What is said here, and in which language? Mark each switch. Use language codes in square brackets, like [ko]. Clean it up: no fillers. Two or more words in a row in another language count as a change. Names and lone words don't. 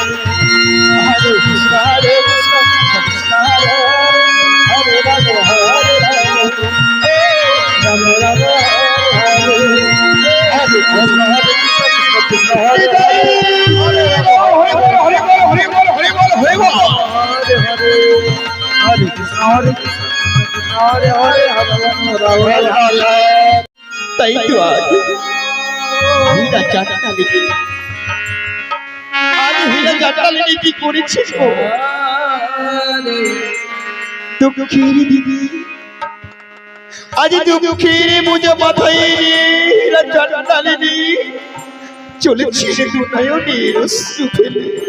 [sa] হরে কৃষ্ণ কৃষ্ণ কৃষ্ণ হরে হরে, হরে রাম রাম রাম হরে হরে। হরে কৃষ্ণ কৃষ্ণ কৃষ্ণ হরে হরে, হরে রাম হরে হরে হরে হরে হরে হরে হরে। হরে কৃষ্ণ কৃষ্ণ কৃষ্ণ হরে হরে, হরে রাম হরে হরে। [bn] তাই তো আজ হীরা চাট্টালিনী, আজ হীরা চাট্টালিনী কি করেছে গো? দুঃখের দিদি, আজ দুঃখের বোঝা মাথায় নিয়ে হীরা চাট্টালিনী চলেছে দুনয়নের অশ্রু ফেলে।